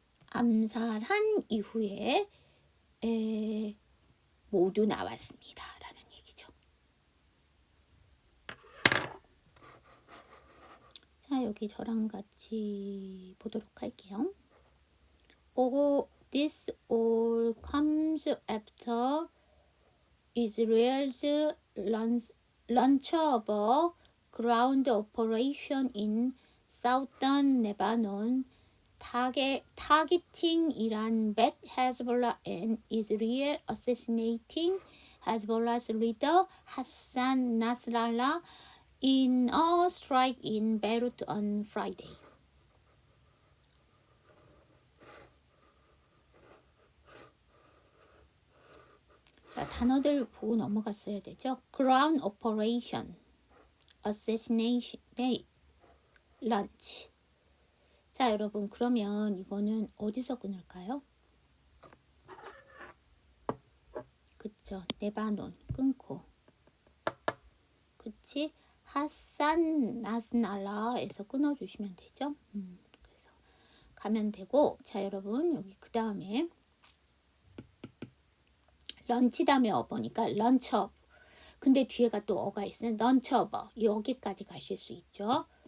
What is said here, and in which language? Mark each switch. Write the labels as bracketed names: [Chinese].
[Korean] 암살한 이후에 모두 나왔습니다. 라는 얘기죠. 자, 여기 저랑 같이 보도록 할게요. [English] This all comes after Israel's launch of a ground operation in southern Lebanon targeting Iran-backed Hezbollah and Israel assassinating Hezbollah's leader Hassan Nasrallah in a strike in Beirut on Friday. [Korean] 자, 단어들 보고 넘어갔어야 되죠. [English] Ground Operation, Assassination, Launch. [Korean] 자, 여러분 그러면 이거는 어디서 끊을까요? 그쵸, 레바논 끊고 그치? 하산 나스날라에서 끊어주시면 되죠. 그래서 가면 되고 자 여러분 여기 그 다음에 런치 다음에 어버니까 런처 근데 뒤에가 또 어가 있으면 런처버 여기까지 가실 수 있죠.